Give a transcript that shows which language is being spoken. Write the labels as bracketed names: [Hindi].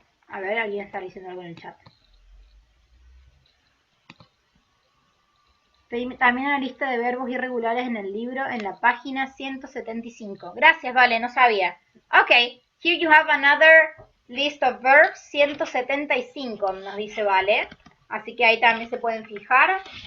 [Spanish] A ver, alguien está diciendo algo en el chat. También una lista de verbos irregulares en el libro en la página 175. Gracias, Vale, no sabía. [English] Okay, here you have another list of verbs, 175 [Spanish] nos dice Vale. Así que ahí también se pueden fijar.